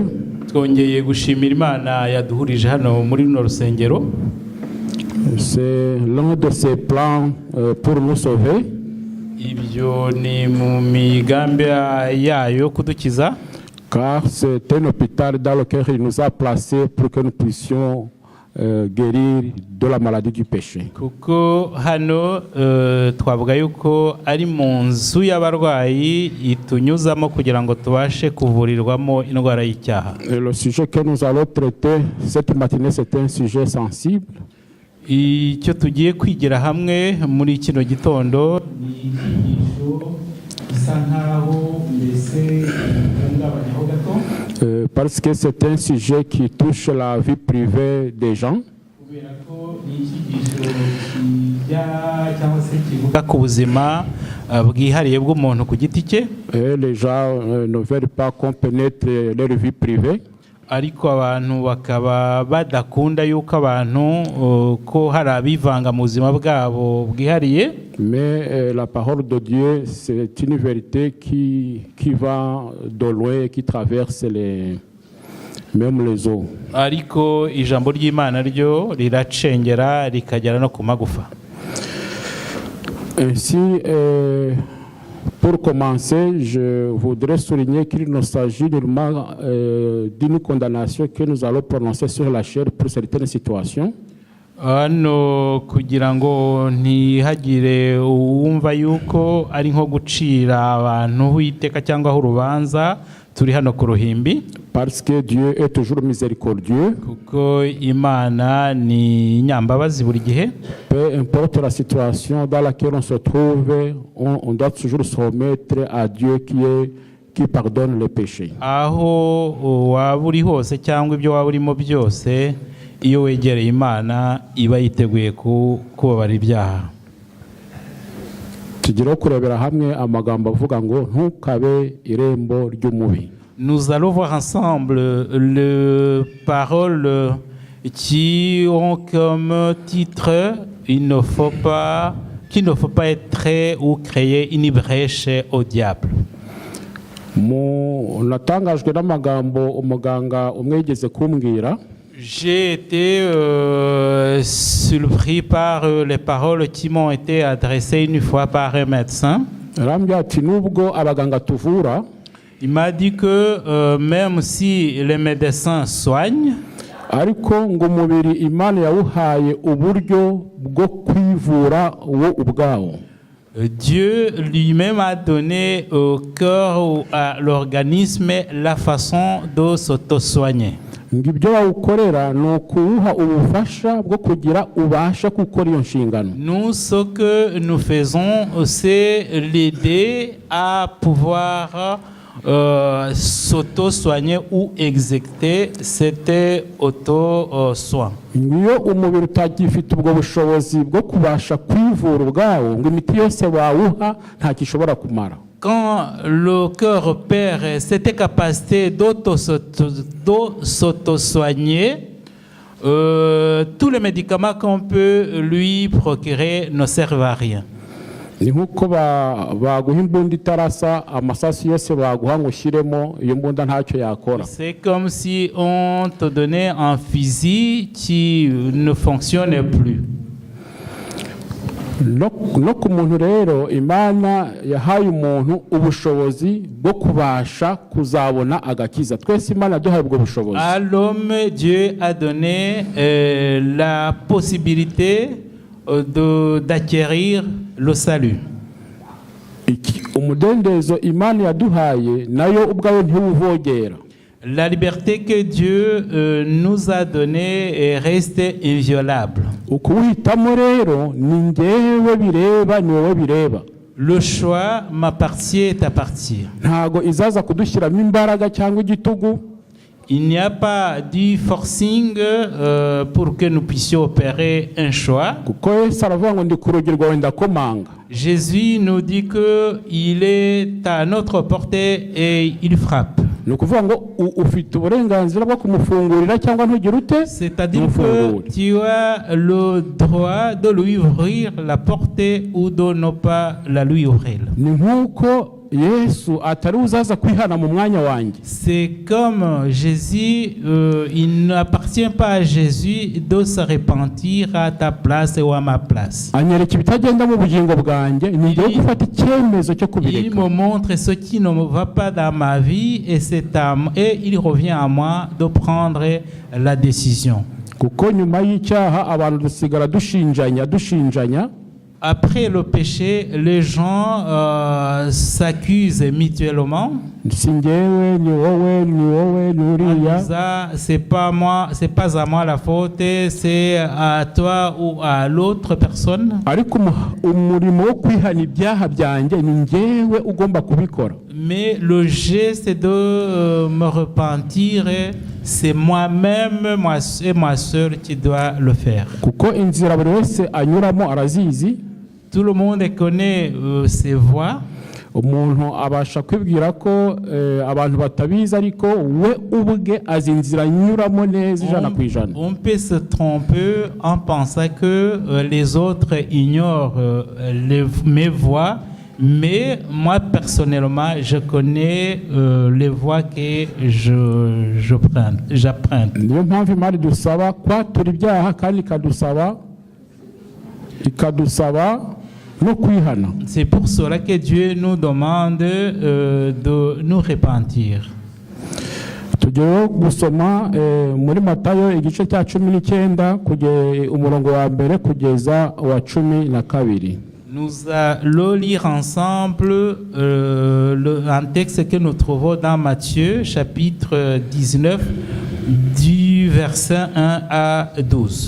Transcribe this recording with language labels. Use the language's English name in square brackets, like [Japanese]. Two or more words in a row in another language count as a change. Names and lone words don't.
[Kinyarwanda] Twongeye gushimira Imana yaduhurije hano muri runo rusengero. [French] C'est l'un de ses plans pour nous sauver. [Kinyarwanda] Ibyo ni mu migambi yayo kudukiza. [French] Car c'est un hôpital dans lequel il nous a placés pour que nous puissions guérir de la maladie du péché. [Kinyarwanda] Kuko hano twavuga yuko ari mu nzu y'abarwayi itunyuzamo kugira ngo tubashe kuvurirwamo indwara y'icyaha. [French] Le sujet que nous allons traiter cette matinée, c'est un sujet sensible. [Kinyarwanda] Icyo tugiye kwigira hamwe muri kino gitondo ni icyigisho gisa nkaho mbese ihungabanyaho gato. [French] Parce que c'est un sujet qui touche la vie privée des gens. Et les gens ne veulent pas qu'on pénètre leur vie privée. [Kinyarwanda] Ariko abantu bakaba badakunda yuko abantu ko hari abivanga mu buzima bwabo bwihariye. [French] Mais la parole de Dieu, c'est une vérité qui va de loin et qui traverse même les eaux. [Kinyarwanda] Ariko ijambo ry'Imana ryo riracengera rikagera no ku magufa. [French] Ainsi, pour commencer, je voudrais souligner qu'il ne s'agit nullement d'une condamnation que nous allons prononcer sur la chair pour certaines situations. [Kinyarwanda] Hano kugira ngo ntihagire uwumva yuko ari nko gucira abantu iteka cyangwa urubanza, turi hano ku ruhimbi. [French] Parce que Dieu est toujours miséricordieux. [Kinyarwanda] Kuko Imana ni nyambabazi buri gihe. [French] Peu importe la situation dans laquelle on se trouve, on doit toujours se remettre à Dieu qui pardonne les péchés. [Kinyarwanda] Aho waba uri hose cyangwa ibyo waba urimo byose, iyo wegereye Imana iba yiteguye kubabara ibyaha. Tugira kurebera hamwe amagambo avuga ngo ntukabe irembo ry'umubi. [French] Nous allons voir ensemble les paroles qui ont comme titre qu'il ne faut pas être ou créer une brèche au diable. [Kinyarwanda] Natangajwe n'amagambo umuganga umwe yigeze kumbwira. [French] J'ai été surpris par les paroles qui m'ont été adressées une fois par un médecin. Il m'a dit que même si les médecins soignent, Dieu lui-même a donné au cœur ou à l'organisme la façon de s'auto-soigner. [Kinyarwanda] ngo ibyo bawukorera ni ukuwuha ubufasha bwo kugira ubasha gukora iyo nshingano. [French] Nous, ce que nous faisons, c'est l'aider à pouvoir s'auto-soigner ou exécuter cet auto-soin. [Kinyarwanda] Iyo umubiri utagifite ubwo bushobozi bwo kubasha kwivura ubwawo, ngo imiti yose wawuha nta kishobora kumara. [French] Quand le cœur perd cette capacité d'auto-soigner, tous les médicaments qu'on peut lui procurer ne servent à rien. [Kinyarwanda] Ni nkuko baguha imbunda itarasa, amasasu yose baguha ngo ushyiremo, iyo mbunda ntacyo yakora. [French] C'est comme si on te donnait un fusil qui ne fonctionne plus. [Kinyarwanda] No ku muntu rero Imana yahaye umuntu ubushobozi bwo kubasha kuzabona agakiza. Twese Imana yaduhaye ubwo bushobozi. [French] À l'homme, Dieu a donné la possibilité d'acquérir le salut. [Kinyarwanda] Umudendezo Imana yaduhaye nayo ubwayo ntiwuvogera. [French] La liberté que Dieu nous a donnée reste inviolable. [Kinyarwanda] Ukuhitamo rero ni ngewe bireba, ni wowe bireba. [French] Le choix m'appartient, t'appartient. [Kinyarwanda] Ntago izaza kudushyiramo imbaraga cyangwa igitugu. [French] Il n'y a pas du forcing pour que nous puissions opérer un choix. [Kinyarwanda] Kuko Yesu aravuga ngo ndi ku rugi rwawe ndakomanga. [French] Jésus nous dit qu'il est à notre portée et il frappe. [Kinyarwanda] Ni ukuvuga ngo ufite uburenganzira bwo kumufungurira cyangwa ntugire ute. [French] C'est-à-dire que tu as le droit de lui ouvrir la porte ou de ne pas la lui ouvrir. [Kinyarwanda] Ni nkuko Yesu atari uzaza kwihana mu mwanya wanjye. [French] C'est comme Jésus, il n'appartient pas à Jésus de se repentir à ta place ou à ma place. [Kinyarwanda] Anyereka ibitagenda mu bugingo bwanjye, ni ngiye gufata icyemezo cyo kubireka. [French] Il me montre ce qui ne va pas dans ma vie et il revient à moi de prendre la décision. [Kinyarwanda] Kuko nyuma y'icyaha abantu dusigara dushinjanya. [French] Après le péché, les gens s'accusent mutuellement. C'est pas moi, c'est pas à moi la faute, c'est à toi ou à l'autre personne. Mais le geste de me repentir, c'est moi-même, moi et ma sœur qui doit le faire. Tout le monde connaît ses voies. [Kinyarwanda] Umuntu abasha kwibwira ko abantu batabizi ariko we ubwe azinzira nyuramo neza ijana ku ijana. [French] On peut se tromper en pensant que les autres ignorent mes voies, mais moi personnellement je connais les voies que j'apprends. [Kinyarwanda] Niyo mpamvu Imana idusaba kwatura ibyaha kandi ikadusaba no kwihana. [French] C'est pour cela que Dieu nous demande de nous repentir. [Kinyarwanda] Tugiye gusoma muri Matayo igice cya 19 kugeza umurongo wa mbere kugeza wa 12. [French] Nous allons lire ensemble un texte que nous trouvons dans Matthieu chapitre 19 du verset 1 à 12.